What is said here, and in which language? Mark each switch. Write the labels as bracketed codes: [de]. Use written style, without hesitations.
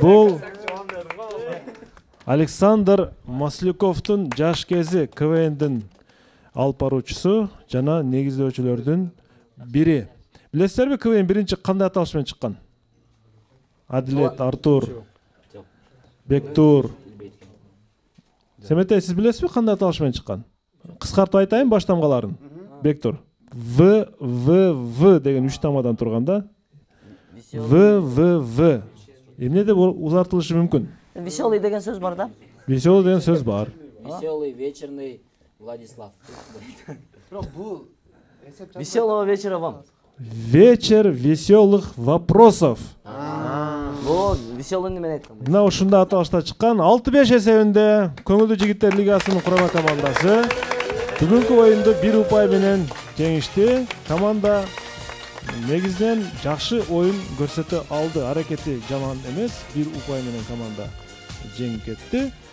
[ky] Бул Александр Масляковдун жаш кези КВНдин алып баруучусу жана негиздөөчүлөрдүн бири. Билесиздерби, КВН биринчи кандай аталыш менен чыккан? Адилет, Артур, Бектур. Семетей, сиз билесизби кандай аталыш менен чыккан? Кыскартып айтайын баш тамгаларын. Бектур. В деген 3 тамадан турган да. В. Эмне деп узартылышы мүмкүн? Веселый деген сөз бар да? Веселый деген сөз бар. [ru] Веселый, вечерный Владислав. Веселого вечера вам. Вечер веселых вопросов. Вот, веселый [ky] немен айткан. Мына ушундай аталышта чыккан 6-5 эсебинде Көңүлдүү жигиттер лигасынын курама командасы бүгүнкү оюнду 1 упай менен жеңишти. Команда негизинен жакшы оюн көрсөтө алды. Аракети жаман эмес, 1 упай менен команда жеңип кетти.